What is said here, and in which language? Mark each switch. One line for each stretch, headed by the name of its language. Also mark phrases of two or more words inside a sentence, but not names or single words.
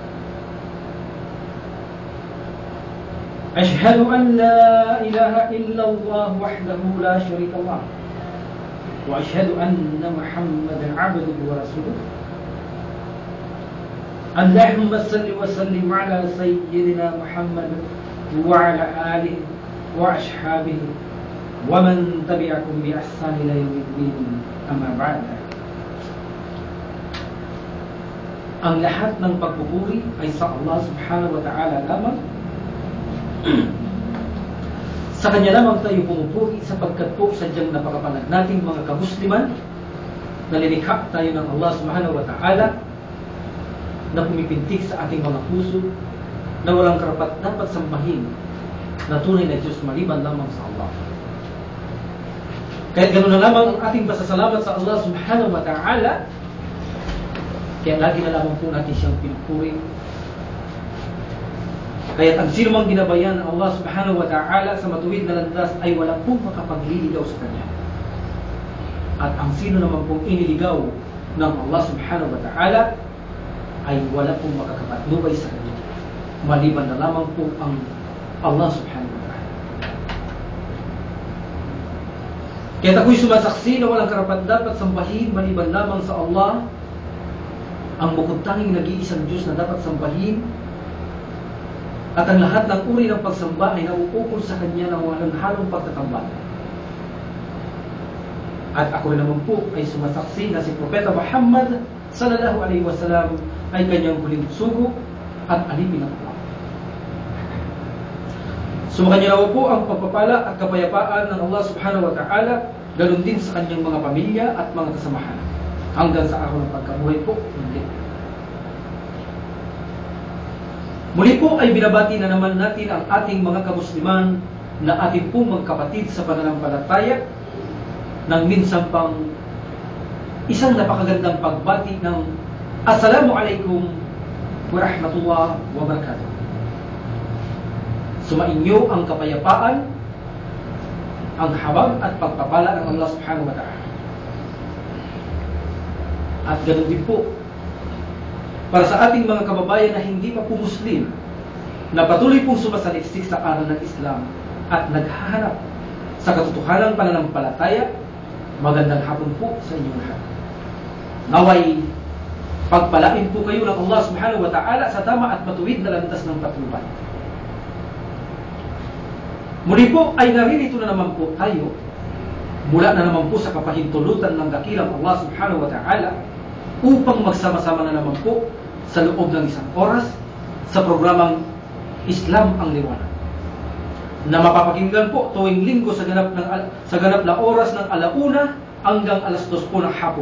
Arabic: أشهد أن لا إله إلا الله وحده لا شريك له وأشهد أن محمدا عبده ورسوله. اللهم صل وسلم على سيدنا محمد وعلى آله وأصحابه ومن تبعكم بإحسان إلى يوم الدين. أما بعد.
Filipino: Ang lahat ng pagpupuri ay sa Allah
Arabic: سبحانه وتعالى
Filipino: lamang. Sa Kanya lamang tayo pumupuri sapagkat po sadyang napakapanag nating mga kamusliman na linikha tayo ng Allah
Arabic: سبحانه وتعالى
Filipino: na pumipintig sa ating mga puso na walang karapat dapat sambahin na tunay na Diyos maliban lamang sa Allah. Kaya ganoon na lamang ang ating pasasalamat sa Allah
Arabic: سبحانه وتعالى.
Filipino: Kaya lagi na lamang po natin siyang pinupuri. Kaya ang sino mang ginabayan ng Allah
Arabic: سبحانه وتعالى
Filipino: sa matuwid na landas ay walang pong makapagliligaw sa Kanya. At ang sino naman pong iniligaw ng Allah
Arabic: سبحانه وتعالى
Filipino: ay wala pong makakapatnubay sa Kanya maliban na lamang po ang Allah
Arabic: سبحانه وتعالى.
Filipino: Kaya ako'y sumasaksi na walang karapat dapat sambahin maliban lamang sa Allah, ang bukod tanging nag-iisang Diyos na dapat sambahin, at ang lahat ng uri ng pagsamba ay nauukol sa Kanya ng walang halong pagtatambal. At ako rin naman po ay sumasaksi na si Propeta Muhammad
Arabic: صلى الله عليه وسلم
Filipino: ay Kanyang huling sugo at alipin ng Allah. Sumakanya nawa po ang pagpapala at kapayapaan ng Allah
Arabic: سبحانه وتعالى,
Filipino: ganun din sa Kanyang mga pamilya at mga kasamahan hanggang sa araw ng pagkabuhay po. Muli po ay binabati na naman natin ang ating mga kamusliman na ating pong magkapatid sa pananampalataya nang minsan pang isang napakagandang pagbati ng
Arabic: السلام عليكم ورحمة الله وبركاته.
Filipino: Sumainyo ang kapayapaan, ang habag at pagpapala ng Allah
Arabic: سبحانه وتعالى.
Filipino: At ganoon din po para sa ating mga kababayan na hindi pa po Muslim, na patuloy pong sumasaliksik sa aral ng Islam at naghahanap sa katotohanan pananampalataya, magandang hapon po sa inyong lahat. Naway pagpalain po kayo ng Allah
Arabic: سبحانه وتعالى
Filipino: sa tama at matuwid na landas ng patnubay. Muli po ay naririto na naman po tayo mula na naman po sa kapahintulutan ng dakilang Allah
Arabic: سبحانه وتعالى
Filipino: upang magsama-sama na naman po sa loob ng isang oras sa programang Islam ang Liwanag na mapapakinggan po tuwing linggo sa ganap na oras ng 1:00 hanggang 2:00 po ng hapon.